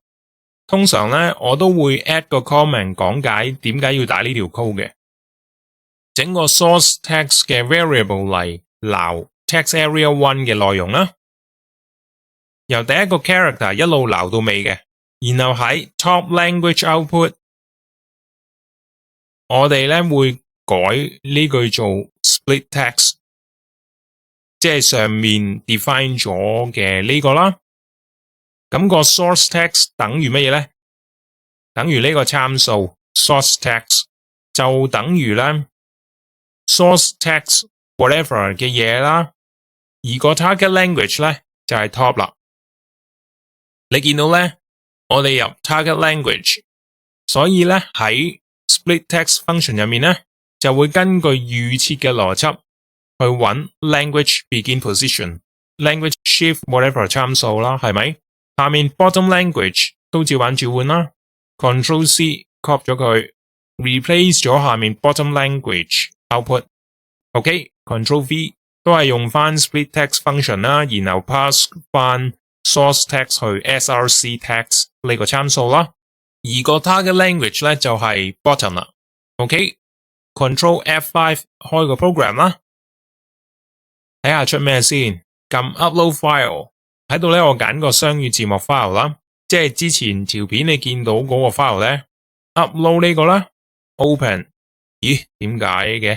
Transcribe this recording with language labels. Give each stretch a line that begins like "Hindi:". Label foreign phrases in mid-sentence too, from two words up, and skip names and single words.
Cantonese: 通常咧，我都會 add 個 comment 講解點解要打呢條 code 嘅。整個
English: source text
Cantonese: 嘅 variable 嚟撈
English: text area 1
Cantonese: 嘅內容啦，由第一個 character 一路撈到尾嘅。然後喺
English: top language output，
Cantonese: 我哋咧會改呢句做
English: split text，
Cantonese: 即係上面 define 咗嘅呢個啦。咁個
English: source text
Cantonese: 等於乜嘢咧？等於呢個參數
English: source text
Cantonese: 就等於咧
English: source text whatever
Cantonese: 嘅嘢啦。而個
English: target language
Cantonese: 咧就係 top 啦。你見到咧？我哋入
English: target language，
Cantonese: 所以咧喺
English: split text function
Cantonese: 入面咧，就會根據預設嘅邏輯去揾
English: language begin position、 language shift whatever
Cantonese: 參數啦，係咪？下面
English: bottom language
Cantonese: 都照版照換啦 ，
English: Control C copy
Cantonese: 咗佢 ，replace 咗下面
English: bottom language output。OK，Control V
Cantonese: 都係用翻
English: split text function
Cantonese: 啦，然後 pass 翻
English: source text
Cantonese: 去
English: src text
Cantonese: 呢個參數啦，而個
English: target language
Cantonese: 咧就係 bottom 啦。
English: OK，Control F5
Cantonese: 開個 program 啦，睇下出咩先。撳
English: upload file
Cantonese: 喺度咧，我揀個雙語字幕 file 啦，即係之前條片你見到嗰個 file 咧 ，upload 呢個啦 ，open 咦，點解嘅？